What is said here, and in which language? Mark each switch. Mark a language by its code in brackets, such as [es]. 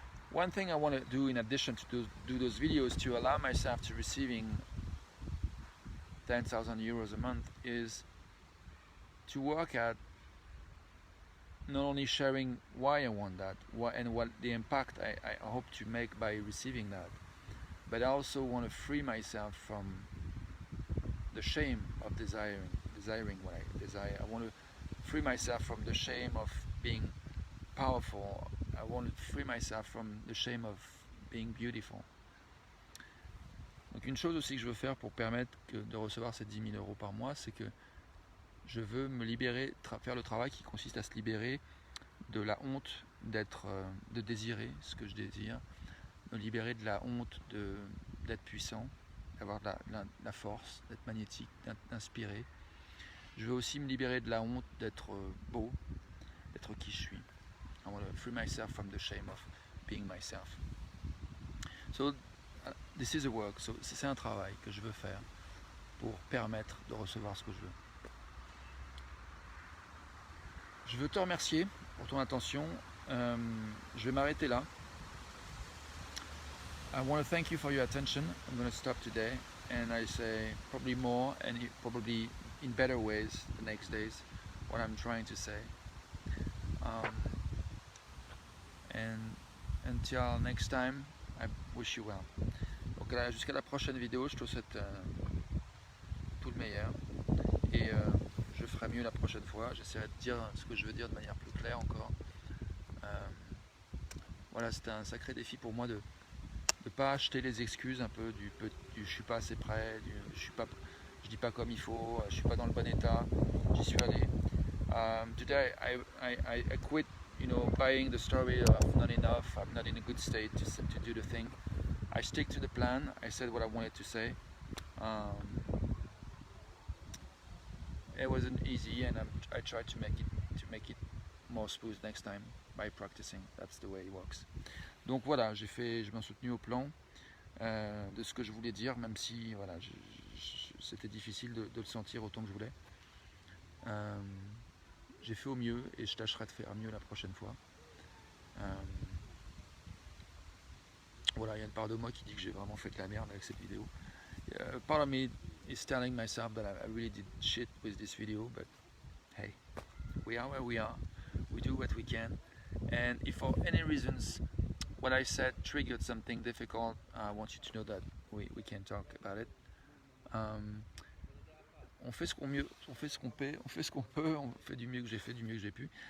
[en] One thing I want to do in addition to do those videos to allow myself to receiving 10,000 euros a month is to work at not only sharing why I want that and what the impact I hope to make by receiving that, but I also want to free myself from the shame of desiring what I desire. I want to free myself from the shame of being powerful. I want to free myself from the shame of being beautiful. [fr] Donc une chose aussi que je veux faire pour permettre de recevoir ces 10 000 euros par mois, c'est que je veux me libérer, faire le travail qui consiste à se libérer de la honte de désirer ce que je désire, me libérer de la honte d'être puissant, d'avoir de la force, d'être magnétique, d'inspirer. Je veux aussi me libérer de la honte d'être beau, d'être qui je suis. [en] I want to free myself from the shame of being myself. So this is a work. [fr] So, c'est un travail que je veux faire pour permettre de recevoir ce que je veux. Je veux te remercier pour ton attention. Je vais m'arrêter là. [en] I want to thank you for your attention. I'm going to stop today, and I say probably more and probably in better ways the next days what I'm trying to say. And until next time, I wish you well. [fr] Donc là, jusqu'à la prochaine vidéo, je te souhaite tout le meilleur, et je ferai mieux la prochaine fois. J'essaierai de dire ce que je veux dire de manière plus claire encore. Voilà, c'était un sacré défi pour moi de ne pas acheter les excuses un peu du je suis pas assez prêt, je dis pas comme il faut, je suis pas dans le bon état. J'y suis allé. [en] Today I quit, buying the story of not enough, I'm not in a good state to do the thing. I stick to the plan. I said what I wanted to say. It wasn't easy, and I tried to make it more smooth next time by practicing. That's the way it works. [fr] Donc voilà, je m'en suis tenu au plan de ce que je voulais dire, même si voilà, c'était difficile de le sentir autant que je voulais. J'ai fait au mieux, et je tâcherai de faire mieux la prochaine fois. Voilà, il y a une part de moi qui dit que j'ai vraiment fait de la merde avec cette vidéo. [en] Part of me is telling myself that I really did shit with this video, but hey, we are where we are. We do what we can, and if for any reasons what I said triggered something difficult, I want you to know that we can talk about it. [fr] On fait ce qu'on peut, on fait du mieux que j'ai fait, du mieux que j'ai pu.